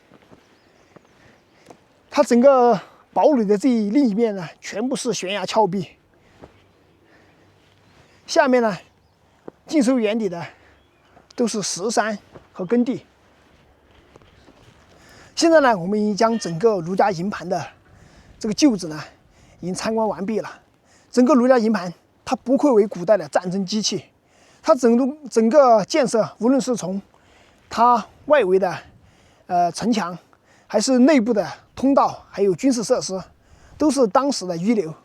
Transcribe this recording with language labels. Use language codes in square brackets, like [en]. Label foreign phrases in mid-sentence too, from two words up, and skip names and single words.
[zh] 它整個堡壘的另一面呢，全部是懸崖峭壁。下面呢，盡收眼底的都是石山和耕地。现在呢，我们已经将整個儒家營盤的這個舊址呢，已經參觀完畢了。整個儒家營盤，它不愧為古代的戰爭機器。它整個建設，無論是從它外圍的城牆，還是內部的通道，還有軍事設施，都是當時的一流。